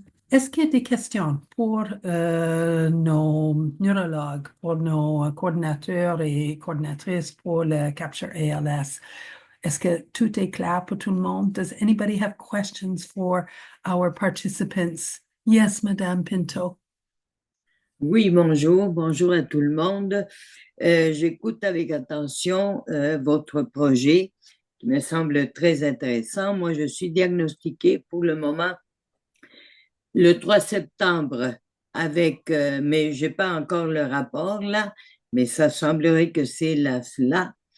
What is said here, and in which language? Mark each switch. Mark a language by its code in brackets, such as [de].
[fr] Est-ce qu'il y a des questions pour nos neurologues, pour nos coordinateurs et coordinatrices pour le Capture ALS? Est-ce que tout est clair pour tout le monde? [en] Does anybody have questions for our participants? Yes, Madame Pinto. [fr] Oui, bonjour à tout le monde. J'écoute avec attention votre projet qui me semble très intéressant. Moi, je suis diagnostiquée pour le moment le 3 septembre mais je n'ai pas encore le rapport là, mais ça semblerait que c'est cela.